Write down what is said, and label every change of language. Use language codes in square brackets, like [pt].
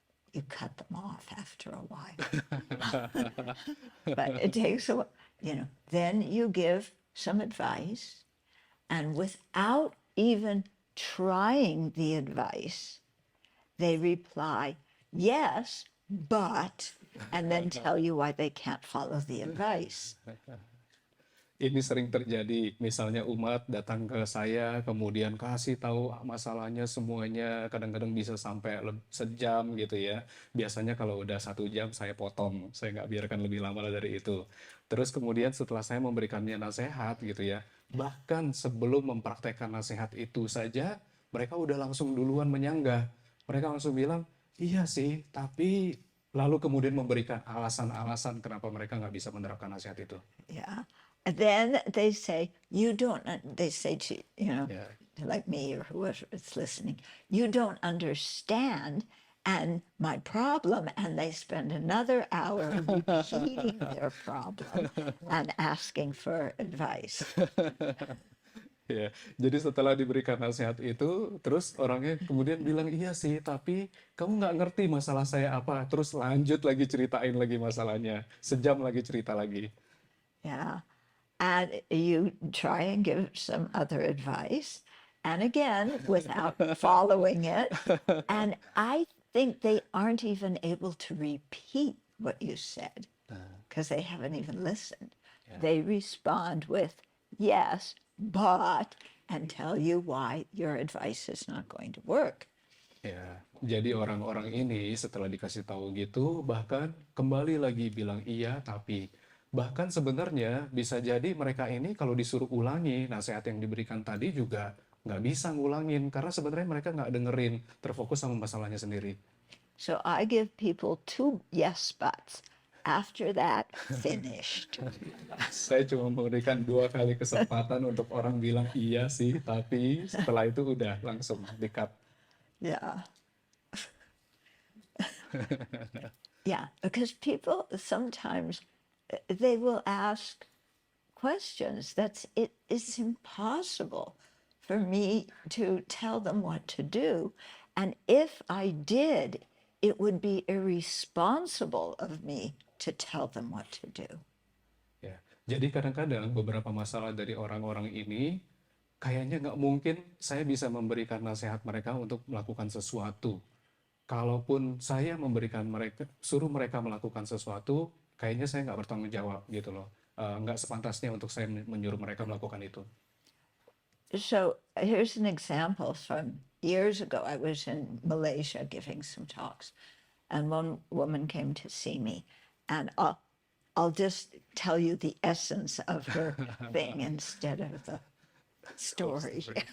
[en] You cut them off after a while. But it takes a while, Then you give some advice, and without even trying the advice, they reply, yes, but, and then tell you why they can't follow the advice. [id] Ini sering terjadi, misalnya umat datang ke saya, kemudian kasih tahu masalahnya semuanya, kadang-kadang bisa sampai sejam gitu ya. Biasanya kalau udah 1 jam saya potong, saya nggak biarkan lebih lama dari itu. Terus kemudian setelah saya memberikannya nasihat gitu ya, bahkan sebelum mempraktekkan nasihat itu saja, mereka udah langsung duluan menyanggah. Mereka langsung bilang, iya sih, tapi lalu kemudian memberikan alasan-alasan kenapa mereka nggak bisa menerapkan nasihat itu. [en] Yeah. And then they say, they say to, [id] Ya. [en] like me or whoever is listening, you don't understand and my problem, and they spend another hour repeating their problem and asking for advice. [id] Ya, jadi setelah diberikan nasihat itu, terus orangnya kemudian bilang, iya sih, tapi kamu nggak ngerti masalah saya apa. Terus lanjut lagi ceritain lagi masalahnya. Sejam lagi cerita lagi. [en] Yeah. And you try and give some other advice, and again, without following it. And I think they aren't even able to repeat what you said because they haven't even listened. Yeah. They respond with yes, but, and tell you why your advice is not going to work. [id] Ya, jadi orang-orang ini setelah dikasih tahu gitu, bahkan kembali lagi bilang iya, tapi bahkan sebenarnya bisa jadi mereka ini kalau disuruh ulangi nasihat yang diberikan tadi juga nggak bisa ngulangin, karena sebenarnya mereka nggak dengerin, terfokus sama masalahnya sendiri. [en] So I give people 2 yes buts. After that, finished. [id] Saya cuma memberikan 2 kali kesempatan untuk orang bilang iya sih, tapi setelah itu udah langsung di-cut. [en] Yeah. Yeah, because people sometimes they will ask questions it's impossible for me to tell them what to do, and if I did, it would be irresponsible of me to tell them what to do. [id] Ya, jadi kadang-kadang beberapa masalah dari orang-orang ini kayaknya nggak mungkin saya bisa memberikan nasihat mereka untuk melakukan sesuatu. Kalaupun saya suruh mereka melakukan sesuatu, kayaknya saya nggak bertanggung jawab gitu loh. Nggak sepantasnya untuk saya menyuruh mereka melakukan itu. [en] So here's an example from years ago. I was in Malaysia giving some talks, and one woman came to see me, and I'll just tell you the essence of her thing instead of the story.